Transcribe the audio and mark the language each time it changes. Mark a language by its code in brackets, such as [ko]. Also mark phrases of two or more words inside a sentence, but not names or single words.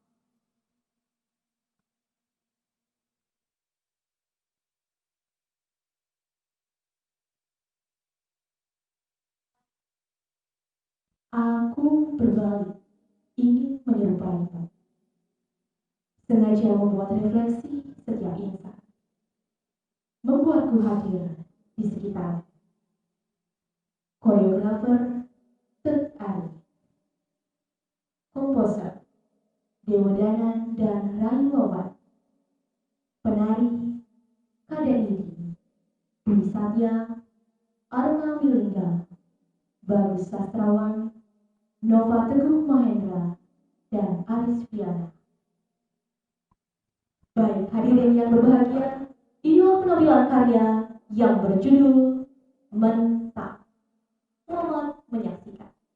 [id] Aku berbalik, ingin menyerupaimu. Sengaja membuat refleksi setiap insan. Membuatku hadir di sekitar. Koreografer Tet Ari. Komposer Dewa Danan dan Rai Wawan. Penari Kadenidi Dwi Satya, Arma Wilingga, Bagus Sastrawan, Nova Teguh Mahendra, dan Aris Piana. Baik, hadirin yang berbahagia, inilah penampilan karya yang berjudul Mentak. Selamat menyaksikan.